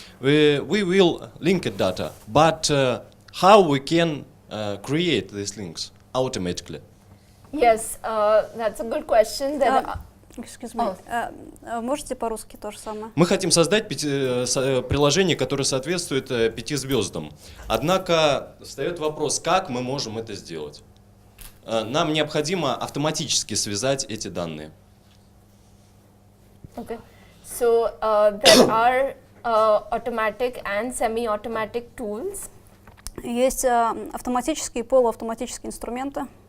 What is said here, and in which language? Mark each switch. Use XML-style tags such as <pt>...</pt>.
<en>We will linked data, but how we can create these links automatically? Yes, that's a good question. Excuse me.</en> <ru>Можете по-русски то же самое? Мы хотим создать приложение, которое соответствует 5 звездам. Однако встает вопрос, как мы можем это сделать? Нам необходимо автоматически связать эти данные.</ru> <en>Okay. So there are automatic and semi-automatic tools.</en> <ru>Есть автоматические и полуавтоматические инструменты,</ru>